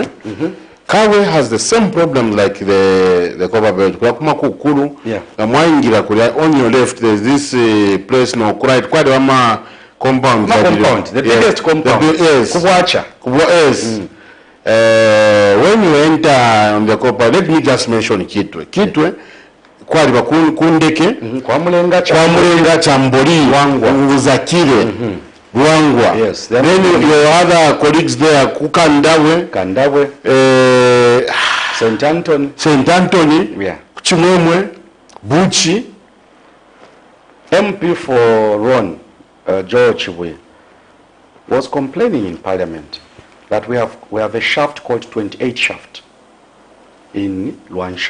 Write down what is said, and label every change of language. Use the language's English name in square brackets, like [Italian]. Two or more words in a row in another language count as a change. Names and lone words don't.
[English] Kavwe has the same problem like the Copperbelt. Yeah. On your left, there's this place now, quite a compound. The biggest compound. Yes. Yes. When you enter on the Copper, let me just mention Kitwe. Kitwe, kwali kundeke, Kwa Mulenga Chamboli, Uzakire, Luangwa. Yes. Then your other colleagues there, Kandabwe, St. Anthony, Yeah. Chimwemwe, Buchi. MP for Ron, George Chibwe, was complaining in Parliament that we have a shaft called 28 shaft in Luansha.